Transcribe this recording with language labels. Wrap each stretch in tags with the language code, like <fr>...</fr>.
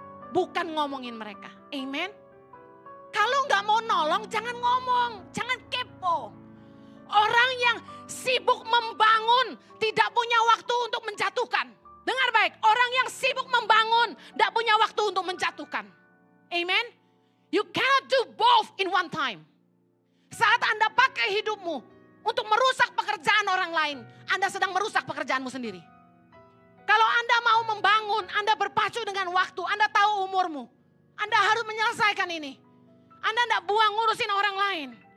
<id>Bukan ngomongin mereka. Amen. Kalau nggak mau nolong jangan ngomong, jangan kepo. Orang yang sibuk membangun tidak punya waktu untuk menjatuhkan. Dengar baik, orang yang sibuk membangun tidak punya waktu untuk menjatuhkan. Amen.</id> <en>You cannot do both in one time.</en> <id>Saat Anda pakai hidupmu untuk merusak pekerjaan orang lain, Anda sedang merusak pekerjaanmu sendiri. Kalau Anda mau membangun, Anda berpacu dengan waktu, Anda tahu umurmu. Anda harus menyelesaikan ini. Anda tidak buang ngurusin orang lain.</id>